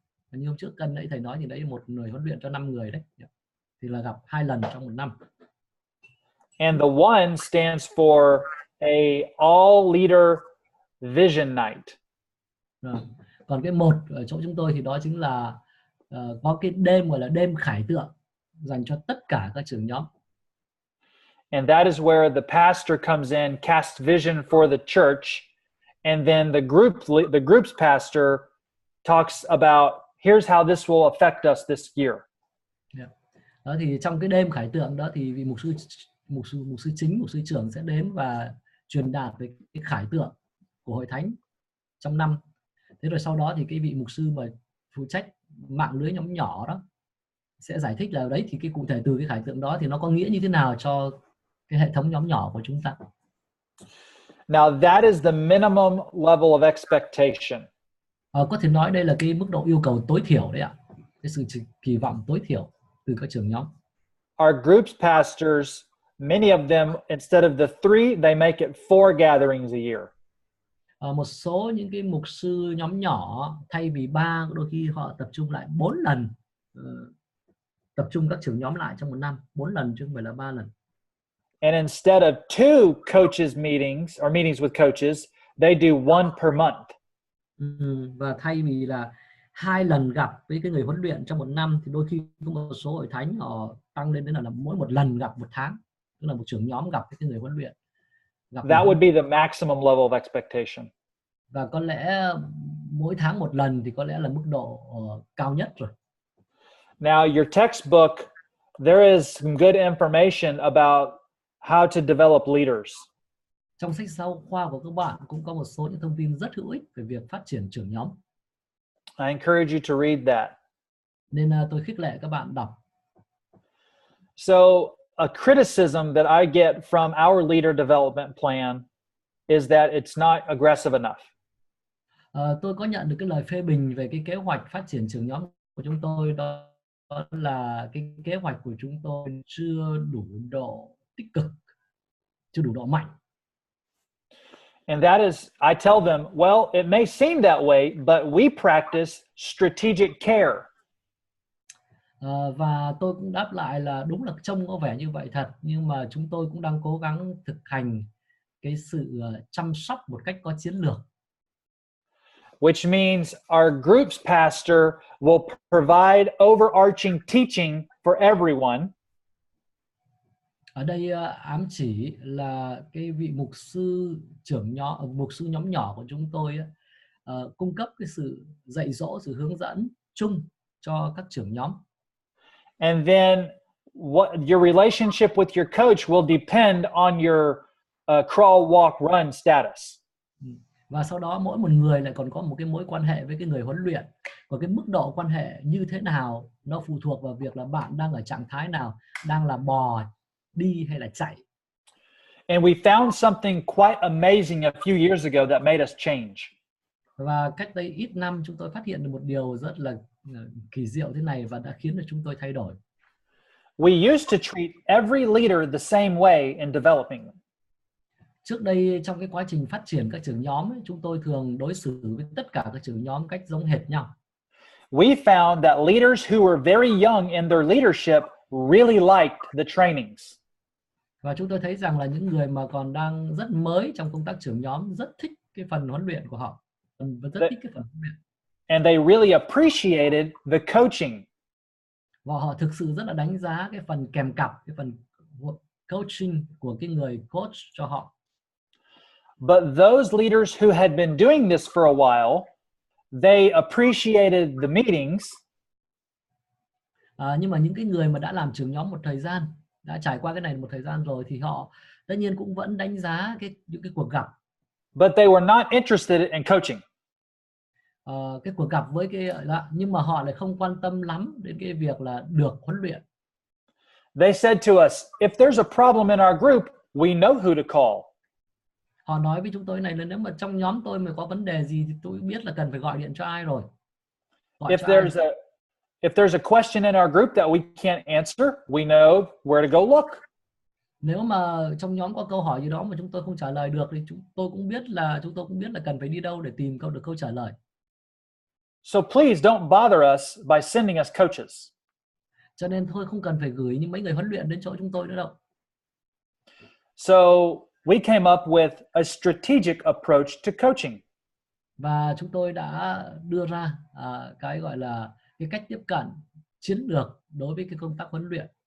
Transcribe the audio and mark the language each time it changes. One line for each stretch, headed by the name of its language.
Vietnamese: Như hôm trước Cân nãy thầy nói thì đấy một người huấn luyện cho 5 người đấy. Thì là gặp 2 lần trong một năm.
English: And the 1 stands for a all leader vision night.
Vietnamese: Còn cái 1 ở chỗ chúng tôi thì đó chính là có cái đêm gọi là đêm khải tượng dành cho tất cả các trưởng nhóm.
English: And that is where the pastor comes in, casts vision for the church, and then the group's pastor talks about here's how this will affect us this year.
Vietnamese: Đó thì trong cái đêm khải tượng đó thì vị mục sư chính, mục sư trưởng sẽ đến và truyền đạt về cái khải tượng của hội thánh trong năm. Thế rồi sau đó thì cái vị mục sư mà phụ trách mạng lưới nhóm nhỏ đó sẽ giải thích là đấy thì cái cụ thể từ cái khải tượng đó thì nó có nghĩa như thế nào cho cái hệ thống nhóm nhỏ của chúng ta.
English: Now that is the minimum level of expectation.
Vietnamese: Có thể nói đây là cái mức độ yêu cầu tối thiểu đấy ạ. Cái sự kỳ vọng tối thiểu từ các trưởng nhóm.
English: Our group's pastors, many of them, instead of the 3, they make it 4 gatherings a year.
Vietnamese: Một số những cái mục sư nhóm nhỏ thay vì 3 đôi khi họ tập trung lại 4 lần, tập trung các trưởng nhóm lại trong một năm 4 lần chứ không phải là 3 lần.
English: And instead of 2 coaches meetings or meetings with coaches, they do 1 per month.
Vietnamese: Và thay vì là 2 lần gặp với cái người huấn luyện trong một năm thì đôi khi có một số hội thánh họ tăng lên đến là mỗi một lần gặp một tháng, tức là một trưởng nhóm gặp với cái người huấn luyện.
English: That would be the maximum level of expectation.
Vietnamese: Và có lẽ mỗi tháng một lần thì có lẽ là mức độ cao nhất rồi.
English: Now your textbook, there is some good information about how to develop leaders.
Vietnamese: Trong sách giáo khoa của các bạn cũng có một số những thông tin rất hữu ích về việc phát triển trưởng nhóm.
English: I encourage you to read that.
Vietnamese: Nên tôi khích lệ các bạn đọc.
English: So a criticism that I get from our leader development plan is that it's not aggressive enough.
Vietnamese: Tôi có nhận được cái lời phê bình về cái kế hoạch phát triển trưởng nhóm của chúng tôi, đó là cái kế hoạch của chúng tôi chưa đủ độ tích cực, chưa đủ độ mạnh.
English: And that is, I tell them, well, it may seem that way, but we practice strategic care.
Vietnamese: Và tôi cũng đáp lại là đúng là trông có vẻ như vậy thật, nhưng mà chúng tôi cũng đang cố gắng thực hành cái sự chăm sóc một cách có chiến lược.
English: Which means our group's pastor will provide overarching teaching for everyone.
Vietnamese: Ở đây ám chỉ là cái vị mục sư trưởng nhóm, mục sư nhóm nhỏ của chúng tôi cung cấp cái sự dạy dỗ, sự hướng dẫn chung cho các trưởng nhóm.
English: And then what your relationship with your coach will depend on your crawl, walk, run status.
Vietnamese: Và sau đó mỗi một người lại còn có một cái mối quan hệ với cái người huấn luyện. Và cái mức độ quan hệ như thế nào nó phụ thuộc vào việc là bạn đang ở trạng thái nào, đang là bò, đi hay là chạy.
English: And we found something quite amazing a few years ago that made us change.
Vietnamese: Và cách đây ít năm chúng tôi phát hiện được một điều rất là kỳ diệu thế này và đã khiến cho chúng tôi thay đổi.
English: We used to treat every leader the same way in developing them.
Vietnamese: Trước đây trong cái quá trình phát triển các trưởng nhóm ấy, chúng tôi thường đối xử với tất cả các trưởng nhóm cách giống hệt nhau.
English: We found that leaders who were very young in their leadership really liked the trainings.
Vietnamese: Và chúng tôi thấy rằng là những người mà còn đang rất mới trong công tác trưởng nhóm rất thích cái phần huấn luyện của họ, và rất thích cái phần huấn luyện.
English: And they really appreciated the coaching.
Vietnamese: Và họ thực sự rất là đánh giá cái phần kèm cặp, cái phần coaching của cái người coach cho họ.
English: But those leaders who had been doing this for a while, they appreciated the meetings,
Vietnamese: nhưng mà những cái người mà đã làm trưởng nhóm một thời gian, đã trải qua cái này một thời gian rồi, thì họ tất nhiên cũng vẫn đánh giá những cái cuộc gặp.
English: but they were not interested in coaching.
Vietnamese: Cái cuộc gặp với nhưng mà họ lại không quan tâm lắm đến cái việc là được huấn luyện.
English: They said to us, if there's a problem in our group, we know who to call.
Vietnamese: Họ nói với chúng tôi này là nếu mà trong nhóm tôi mà có vấn đề gì thì tôi biết là cần phải gọi điện cho ai rồi.
English: If there's a question in our group that we can't answer, we know where to go look.
Vietnamese: Nếu mà trong nhóm có câu hỏi gì đó mà chúng tôi không trả lời được thì chúng tôi cũng biết là cần phải đi đâu để tìm được câu trả lời.
English: So please don't bother us by sending us coaches.
Vietnamese: Cho nên thôi không cần phải gửi những mấy người huấn luyện đến chỗ chúng tôi nữa đâu.
English: So we came up with a strategic approach to coaching.
Vietnamese: Và chúng tôi đã đưa ra cái gọi là cái cách tiếp cận chiến lược đối với cái công tác huấn luyện.